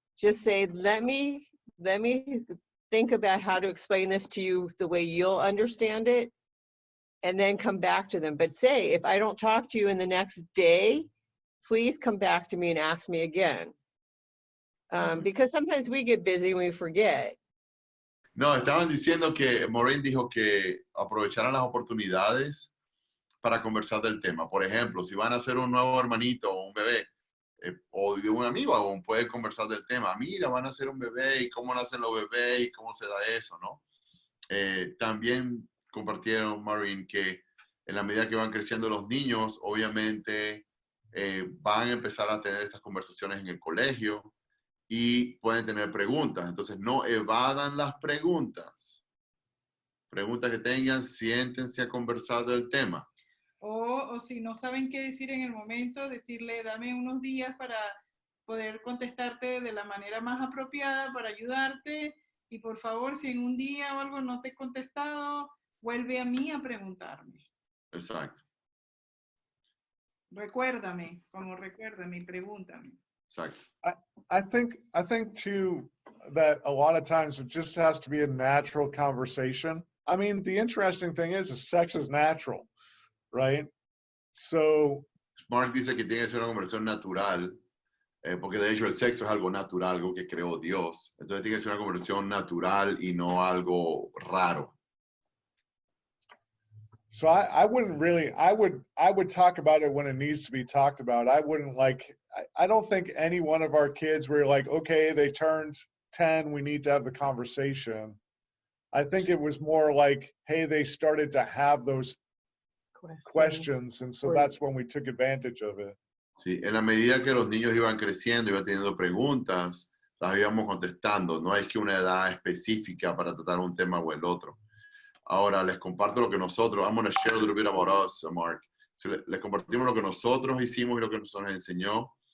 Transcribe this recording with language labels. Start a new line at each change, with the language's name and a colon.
English: Just say, let me think about how to explain this to you the way you'll understand it, and then come back to them. But say, if I don't talk to you in the next day, please come back to me and ask me again. Because sometimes we get busy and we forget.
Spanish: No, estaban diciendo que Maureen dijo que aprovecharan las oportunidades para conversar del tema. Por ejemplo, si van a hacer un nuevo hermanito o un bebé, o de un amigo aún, pueden conversar del tema. Mira, van a hacer un bebé y cómo nacen los bebés y cómo se da eso, ¿no? También compartieron, Maureen, que en la medida que van creciendo los niños, obviamente van a empezar a tener estas conversaciones en el colegio y pueden tener preguntas. Entonces, no evadan las preguntas. Preguntas que tengan, siéntense a conversar del tema. O si no saben qué decir en el momento, decirle, dame unos días para poder contestarte de la manera más apropiada para ayudarte. Y por favor, si en un día o algo no te he contestado, vuelve a mí a preguntarme. Exacto. Recuérdame, pregúntame. Exacto.
English: I think too that a lot of times it just has to be a natural conversation. I mean, the interesting thing is sex is natural, right? So
Spanish: Mark dice que tiene que ser una conversación natural, porque de hecho el sexo es algo natural, algo que creó Dios. Entonces tiene que ser una conversación natural y no algo raro.
English: So I wouldn't really, I would talk about it when it needs to be talked about. I wouldn't I don't think any one of our kids were like, okay, they turned 10, we need to have the conversation. I think it was more like, hey, they started to have those questions, and so that's when we took advantage of it.
Spanish: Sí, en la medida que los niños iban creciendo, iban teniendo preguntas, las íbamos contestando. No es que una edad específica para tratar un tema o el otro. Ahora les comparto lo que nosotros,
English: I'm going to share a little bit about us, Mark.
Spanish: So, les compartimos lo que nosotros hicimos y lo que nos enseñó.